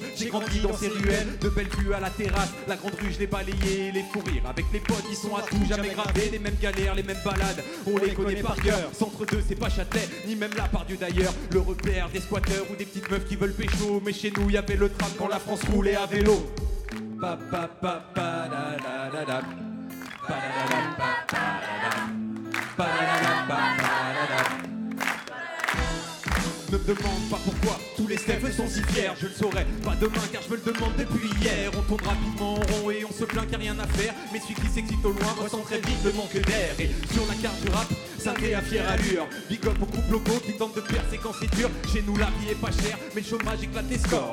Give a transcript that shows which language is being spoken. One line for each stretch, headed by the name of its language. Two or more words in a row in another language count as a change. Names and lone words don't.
French: J'ai grandi dans ces ruelles, de belles vues à la terrasse. La grande rue je l'ai balayée, les fous rires avec les potes ils sont à tout jamais gravés. Les mêmes galères, les mêmes balades, on les connaît par cœur. Centre 2 c'est pas Châtelet, ni même la part Dieu d'ailleurs. Le repère des squatteurs ou des petites meufs qui veulent pécho. Mais chez nous y avait le tram quand la France roulait à vélo. Pa pa pa pa da da da da. Pa da da da pa pa da da. Pa da da da pa pa da da. Ne me demande pas pourquoi tous les Steph sont si fiers. Je le saurai pas demain car je me le demande depuis hier. On tourne rapidement en rond et on se plaint qu'il n'y a rien à faire. Mais celui qui s'excite au loin ressent très vite le manque d'air. Et sur la carte du rap, Saint-Étienne à fière allure.
English: Big up
French: aux couples locaux qui tentent de percer quand c'est dur. Chez nous la vie est pas chère mais le chômage éclate les scores.